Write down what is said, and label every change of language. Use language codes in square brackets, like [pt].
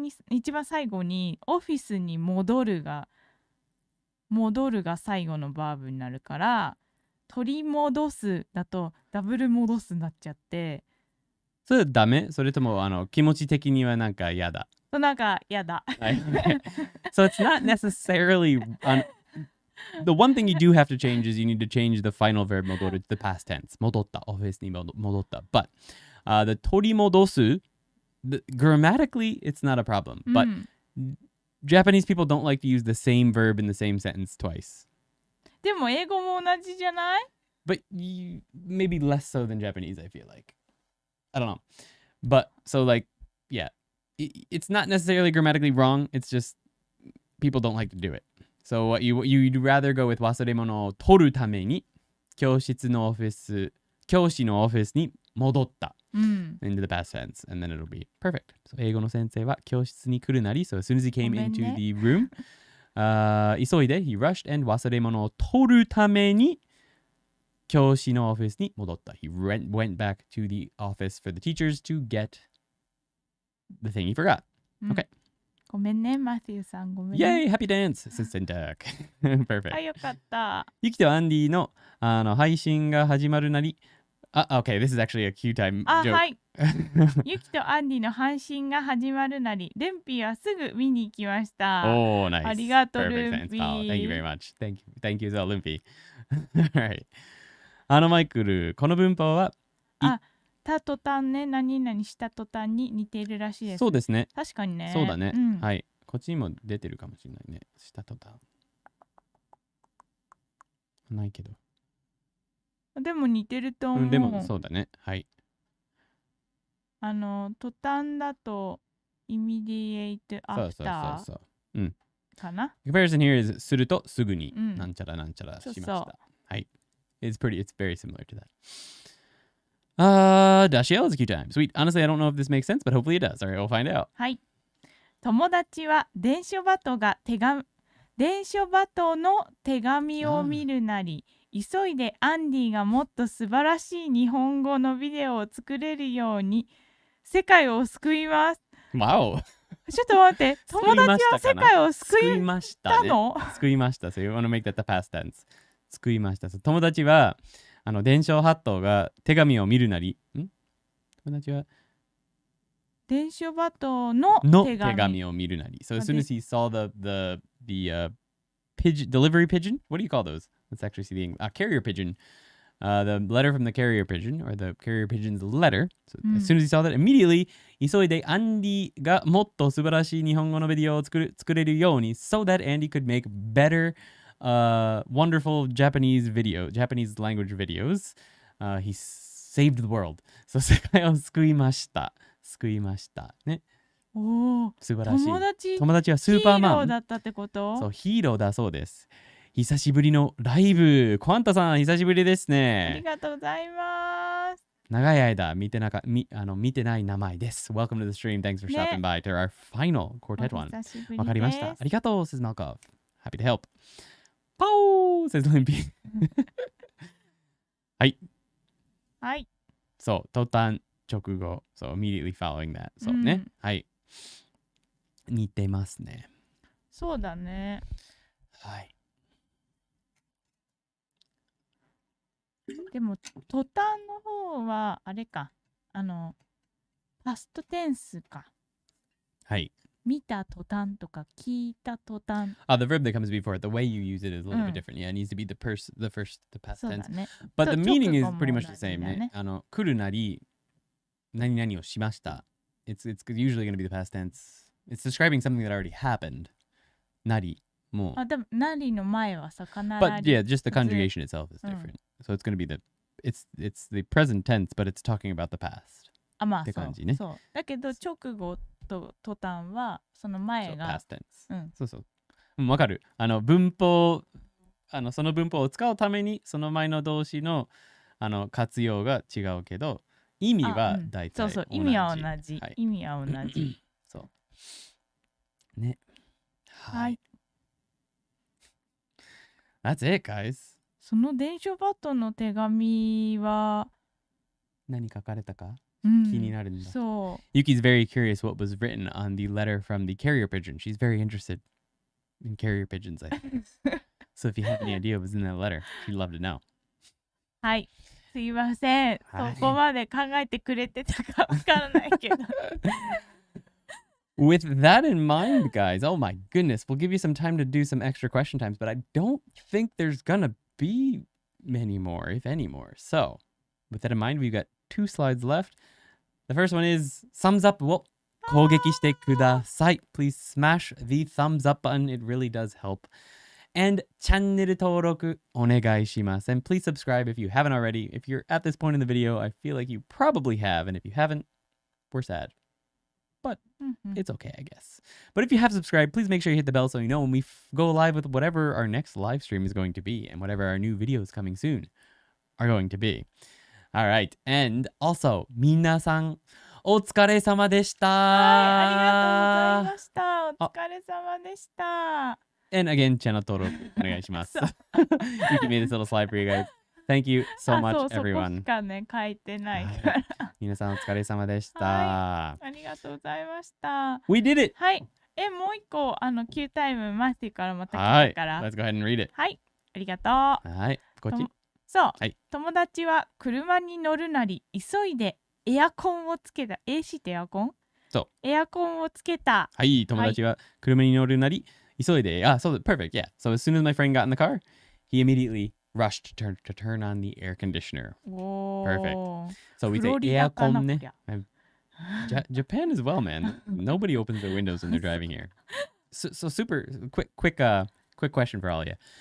[ja] 一番最後にオフィスに戻るが最後のバーブになるから取り戻すだとダブル戻すになっちゃってそれダメそれとも気持ち的にはなんか嫌だなんか嫌だ。 [en] So it's not necessarily the one thing you do have to change is you need to change the final verb 戻る to the past tense [ja] 戻ったオフィスに戻った [en] but the 取り戻すgrammatically it's not a problem but Japanese people don't like to use the same verb in the same sentence twice [ja] でも英語も同じじゃない [en] but maybe less so than Japanese I feel like I don't know but so like yeah it's not necessarily grammatically wrong it's just people don't like to do it so what you'd rather go with [ja] 忘れ物を取るために教師のオフィスに戻った [en] into the past tense and then it'll be perfect. So [ja] 英語の先生は教室に来るなり [en] so as soon as he came into the room [ja] 急いで [en] he rushed and [ja] 忘れ物を取るために教師のオフィスに戻った [en] he went back to the office for the teachers to get the thing he forgot. Okay. [ja] ごめんねマティウさんごめん [en] Yay! [ja] ね [en] Happy dance! Assistant duck. Perfect. [ja] よかったユキとアンディの配信が始まるなり [en] okay, this is actually a cue time joke. [ja] はいユキとアンディの配信が始まるなりルンピーはすぐ見に行きました。 [en] Oh, nice. [ja] ありがとう [en] Perfect [ja] ルンピ [en] sense. ー Thank you very much. Thank you as well, Lumpy. [ja] Alright. マイクル、この文法はた途端ね何々した途端に似ているらしいです。そうですね。確かにね。そうだね。はい。こっちにも出てるかもしれないね。した途端。ないけど。でも似てると思う。でもそうだね。はい。途端だと [en] immediate after [ja] そう。かな。 [en] Comparison here is [ja] するとすぐになんちゃらなんちゃらしました。はい。 [en] It's very similar to that. Dashiell is a cute time. Sweet. Honestly, I don't know if this makes sense, but hopefully it does. All right, we'll find out. [ja] はい。友達は電書バトの手紙を見るなり、急いでアンディがもっと素晴らしい日本語のビデオを作れるように世界を救います。 [en] Wow! [ja] ちょっと待って、友達は世界を救いましたの？救いました。 [en] So you want to make that the past tense. [ja] 救いました。友達は伝承八頭が手紙を見るなり、友達は伝書バトの手紙を見るなり。 [en] So as soon as he saw the pigeon, delivery pigeon. What do you call those? Let's actually see the carrier pigeon. The letter from the carrier pigeon, or the carrier pigeon's letter. So as soon as he saw that, immediately [ja] 急いでアンディがもっと素晴らしい日本語のビデオを作れるように [en] so that Andy could make better, wonderful Japanese language videos. He saved the world. [ja] So 世界を救いました。ね。おお、素晴らしい。友達はスーパーマン。ヒーローだったってこと？そう、ヒーローだそうです。久しぶりのライブ。コアンタさん、久しぶりですね。ありがとうございます。長い間見てない名前です。 [en] Welcome to the stream. Thanks for stopping by to our final Quartet one. [ja] わかりました。ありがとう、 [en] says Malkov. Happy to help. パオー says Limpy. [ja] はい。はい。そう、途端直後。 [en] So immediately following that. [ja] そうね。はい。似てますね。そうだね。はい。でも途端の方はあれか、パストテンスか。はい。見た途端とか聞いた途端。 [en] The verb that comes before it, the way you use it is a little bit different. Yeah, it needs to be the past tense. [ja] ね、 [en] But the meaning is pretty much the same. [ja] ね、来るなり、何々をしました。 [en] It's usually going to be the past tense. It's describing something that already happened. [ja] なり。もう。でも、なりの前はさ、必ず。 [en] But yeah, just the conjugation itself is different. So it's going to be it's the present tense, but it's talking about the past. [ja] まあ、って感じね。そう。だけど、直後と途端は、その前が。 [en] past tense. [ja] そうそう。わかる。文法、その文法を使うために、その前の動詞の、活用が違うけど、意味は大体同じ。そうそう、意味は同じ。意味は同じ。そう。ね。はい。 [en] That's it, guys. [ja] その伝書バトの手紙は何書かれたか、気になるんだ。そう。 [en] Yuki's very curious what was written on the letter from the carrier pigeon. She's very interested in carrier pigeons, I think. So if you have any idea what was in that letter, she'd love to know. [ja] はい。すいません。そこまで考えてくれてたかわからないけど。 [en] With that in mind, guys, oh my goodness, we'll give you some time to do some extra question times, but I don't think there's gonna be many more, if any more. So, with that in mind, we've got 2 slides left. The first one is thumbs up. [ja] 攻撃してください. [en] Please smash the thumbs up button. It really does help. And [ja] チャンネル登録お願いします. [en] And please subscribe if you haven't already. If you're at this point in the video, I feel like you probably have. And if you haven't, we're sad. But it's okay, I guess. But if you have subscribed, please make sure you hit the bell so you know when we go live with whatever our next live stream is going to be and whatever our new videos coming soon are going to be. All right. And also, [ja] 皆さん、お疲れ様でした。はい、ありがとうございました。お疲れ様でした。 [en] And again, channel [ja] 登録お願いします。 [en] You can make this little slide for you guys. Thank you so much, everyone. [ja] そこしかね、書いてないから。皆さんお疲れ様でした。ありがとうございました。 [en] We did it! [ja] はい。もう一個、Q タイム、マスティからまた来たから。 [en] Let's go ahead and read it. [ja] はい。ありがとう。はい。こっち。そう。友達は車に乗るなり、急いでエアコンをつけた。 AC ってエアコン？そう。エアコンをつけた。はい。友達は車に乗るなり、急いで。 [en] So perfect. Yeah. So as soon as my friend got in the car, he immediately rushed to turn on the air conditioner. Perfect. So we say aircon ね。 Japan as well, man. Nobody opens their windows when they're driving here. So super quick question for all of you.